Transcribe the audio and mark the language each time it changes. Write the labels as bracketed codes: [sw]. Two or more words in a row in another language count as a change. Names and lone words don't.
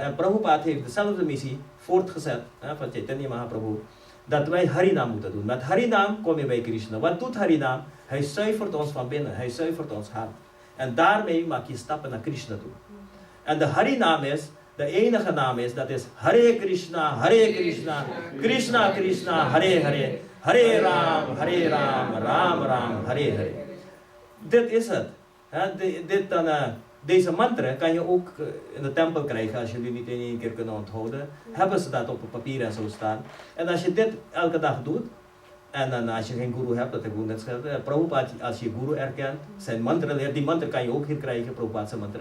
[nl] En Prabhupada heeft dezelfde missie voortgezet van Chaitanya Mahaprabhu. Dat wij Harinam moeten doen. Met Harinam kom je bij Krishna. Wat doet Harinam? Hij zuivert ons van binnen. Hij zuivert ons hart. En daarmee maak je stappen naar Krishna toe. En de Harinam is, de enige naam is, dat is [sa] Hare Krishna, Krishna Krishna, Hare Hare, Hare Ram, Ram Ram, Hare Hare. [nl] Dit is het. Deze mantra kan je ook in de tempel krijgen als jullie niet in één keer kunnen onthouden. Hebben ze dat op een papier en zo staan. En als je dit elke dag doet, en dan als je geen guru hebt, dat heb ik ook net gezegd, Prabhupada, als je guru erkent, zijn mantra leert, die mantra kan je ook hier krijgen, Prabhupada's mantra.